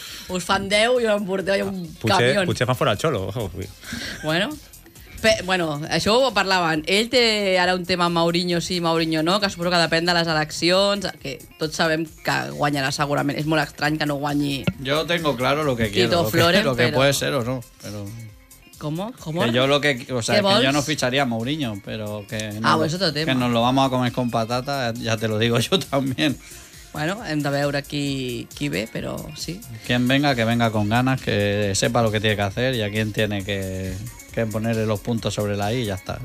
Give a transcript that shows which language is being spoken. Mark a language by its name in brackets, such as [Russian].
[Catalan] Us fan 10 i em porteu un camión. Potser fan fora el xolo. Bueno, bueno, això ho parlaven. Ell té ara un tema amb Mourinho sí, Mourinho no, que suposo que depèn de les eleccions, que tots sabem que guanyarà segurament. És molt estrany que no guanyi... [Spanish] Yo tengo claro lo que quiero, lo que puede ser o no. Pero... ¿Cómo? ¿Cómo? Que yo lo que, o sea, que yo no ficharía a Mourinho, pero que, ah, pues otro tema. Que nos lo vamos a comer con patata, ya te lo digo yo también. [Catalan] Bueno, hem de veure qui ve, però sí. [Spanish] Quien venga, que venga con ganas, que sepa lo que tiene que hacer y a quien tiene que poner los puntos sobre la I y ya está.